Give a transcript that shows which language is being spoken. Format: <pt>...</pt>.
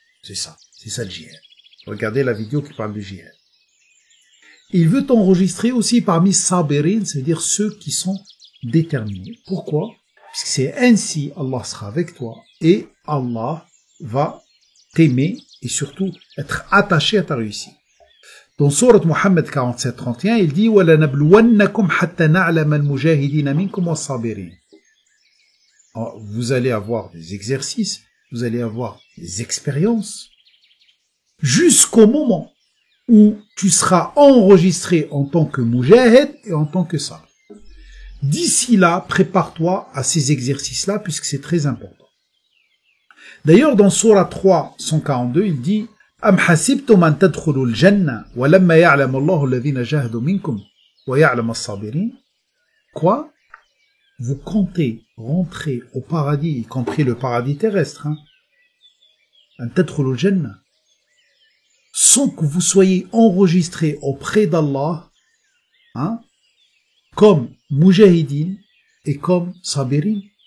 <fr>C'est ça le djihad. Regardez la vidéo qui parle du djihad. Il veut t'enregistrer aussi parmi Sabirin, c'est-à-dire ceux qui sont déterminés. Pourquoi? Parce que c'est ainsi Allah sera avec toi et Allah va t'aimer et surtout être attaché à ta réussite. Dans Sourate Muhammad 47-31, il dit</fr> <ar>وَلَنَبْلُوَنَّكُمْ حَتَّى نَعْلَمَ الْمُجَاهِدِينَ مِنْكُمْ وَالصَّابِرِينَ.</ar> <fr>Vous allez avoir des exercices, vous allez avoir des expériences, jusqu'au moment où tu seras enregistré en tant que mujahid et en tant que sabr. D'ici là, prépare-toi à ces exercices-là, puisque c'est très important. D'ailleurs, dans Surah 3, 142, il dit</fr> <ar>أَمْ حَسِبْتُمْ أَنْ تَدْخُلُوا الْجَنَّةَ وَلَمَّا يَعْلَمَ اللَّهُ الَّذِينَ جَاهَدُوا مِنْكُمْ وَيَعْلَمَ الصَّابِرِينَ.</ar> <fr>Quoi? Vous comptez rentrer au paradis, y compris le paradis terrestre,</fr> <ar>أَنْ تَدْخُلُوا الْجَنَّةَ,</ar> <fr>sans que vous soyez enregistré auprès d'Allah, comme mujahidin et comme sabirin.</fr>